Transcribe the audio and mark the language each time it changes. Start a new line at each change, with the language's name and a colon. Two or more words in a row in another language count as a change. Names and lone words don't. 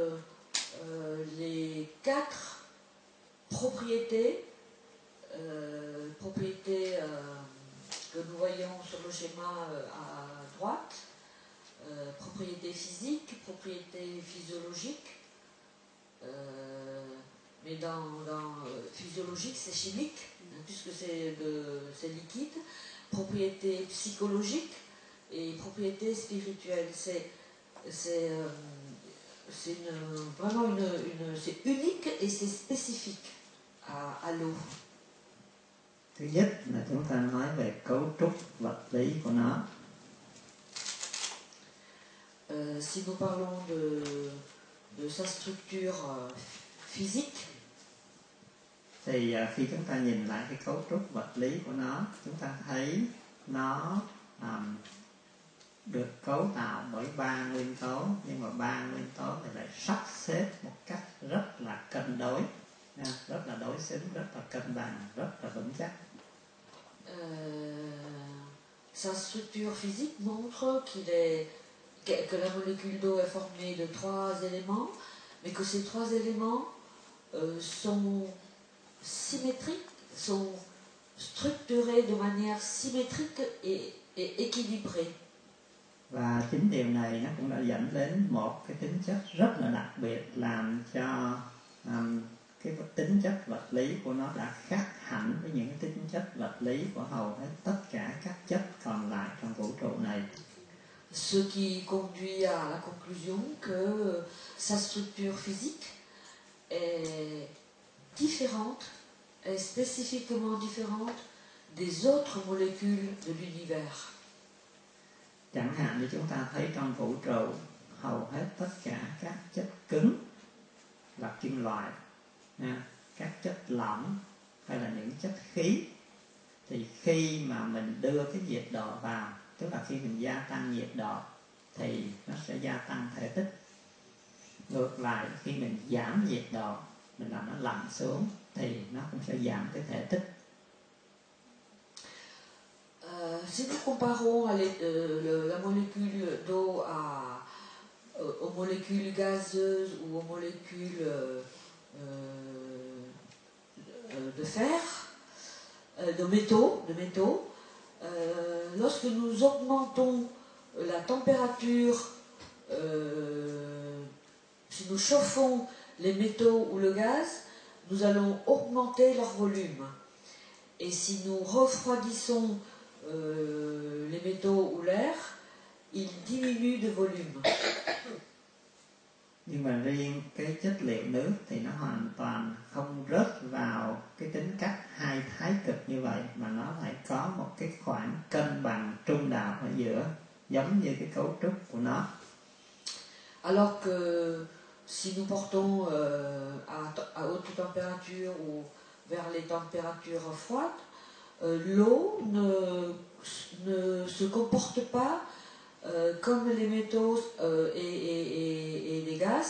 French: les 4 propriétés, que nous voyons sur le schéma à droite, propriétés physiques, propriétés physiologiques, mais dans physiologique c'est chimique, puisque c'est liquide, propriétés psychologiques et propriétés spirituelles. Vraiment c'est unique et c'est spécifique à l'eau.
Vietnamese: Thứ nhất là chúng ta nói về cấu trúc vật lý của nó.
French: Si nous parlons de sa structure physique,
Vietnamese: thì khi chúng ta nhìn lại cái cấu trúc vật lý của nó, chúng ta thấy nó được cấu tạo bởi 3 nguyên tố, nhưng mà 3 nguyên tố này lại sắp xếp một cách rất là cân đối, rất là đối xứng, rất là cân bằng, rất là vững chắc.
French: Sa structure physique montre que la molécule d'eau est formée de 3 éléments, mais que ces 3 éléments sont symétriques, sont structurés de manière symétrique et équilibrée.
Vietnamese: Và chính điều này nó cũng đã dẫn đến một cái tính chất rất là đặc biệt, làm cho cái tính chất vật lý của nó đã khác hẳn với những cái tính chất vật lý của hầu hết tất cả các chất còn lại trong vũ trụ này.
French: Ce qui conduit à la conclusion que sa structure physique est différente, est spécifiquement différente des autres molécules de l'univers.
Vietnamese: Chẳng hạn như chúng ta thấy trong vũ trụ, hầu hết tất cả các chất cứng là kim loại, các chất lỏng hay là những chất khí, thì khi mà mình đưa cái nhiệt độ vào, tức là khi mình gia tăng nhiệt độ thì nó sẽ gia tăng thể tích. Ngược lại, khi mình giảm nhiệt độ, mình làm nó lạnh xuống thì nó cũng sẽ giảm cái thể tích.
French: Si nous comparons la molécule d'eau aux molécules gazeuses ou aux molécules de fer, de métaux, lorsque nous augmentons la température, si nous chauffons les métaux ou le gaz, nous allons augmenter leur volume. Et si nous refroidissons les métaux ou l'air, ils diminuent de volume.
Vietnamese: Nhưng mà riêng cái chất liệu nước thì nó hoàn toàn không rớt vào cái tính cách hai thái cực như vậy, mà nó lại có một cái khoảng cân bằng trung đạo ở giữa, giống như cái cấu trúc của nó.
French: Alors que si nous portons à haute température ou vers les températures froides, l'eau ne se comporte pas comme les métaux et les gaz.